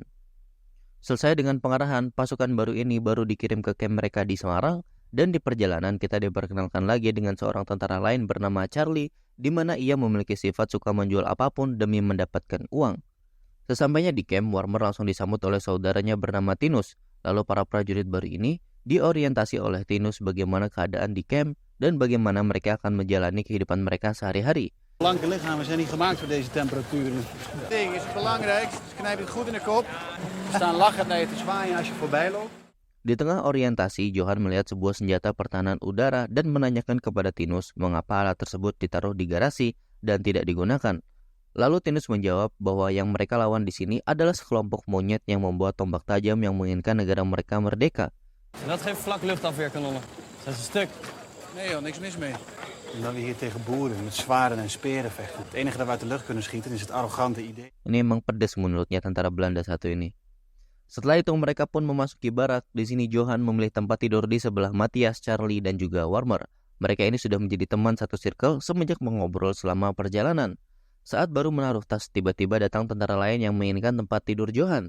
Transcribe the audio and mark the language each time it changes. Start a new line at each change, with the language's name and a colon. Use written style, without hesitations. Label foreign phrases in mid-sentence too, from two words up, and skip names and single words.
Indonesian: Selesai dengan pengarahan, pasukan baru ini baru dikirim ke kamp mereka di Semarang, dan di perjalanan kita diperkenalkan lagi dengan seorang tentara lain bernama Charlie, di mana ia memiliki sifat suka menjual apapun demi mendapatkan uang. Sesampainya di kamp, Warmer langsung disambut oleh saudaranya bernama Tinus. Lalu para prajurit baru ini diorientasi oleh Tinus bagaimana keadaan di camp dan bagaimana mereka akan menjalani kehidupan mereka sehari-hari.
Dutch: Blanke lichamen zijn niet gemaakt voor deze temperaturen. Ding is het belangrijkste. Knijp het goed in de kop. Staan lachen naar je te zwaaien als je voorbij loopt.
Indonesian: Di tengah orientasi, Johan melihat sebuah senjata pertahanan udara dan menanyakan kepada Tinus mengapa alat tersebut ditaruh di garasi dan tidak digunakan. Lalu Tinus menjawab bahwa yang mereka lawan di sini adalah sekelompok monyet yang membawa tombak tajam yang menginginkan negara mereka merdeka.
Dutch: Dat geeft vlak luchtafweerkanonnen. Dat is een stuk. Nee joh, niks mis mee. Omdat we hier tegen boeren met zwaarden en speren vechten. Het enige dat we uit de lucht kunnen schieten is het arrogante idee.
Indonesian: Ini emang pedes menurutnya tentara Belanda satu ini. Setelah itu mereka pun memasuki barak. Di sini Johan memilih tempat tidur di sebelah Matthias, Charlie, dan juga Warmer. Mereka ini sudah menjadi teman satu circle semenjak mengobrol selama perjalanan. Saat baru menaruh tas, tiba-tiba datang tentara lain yang menginginkan tempat tidur Johan.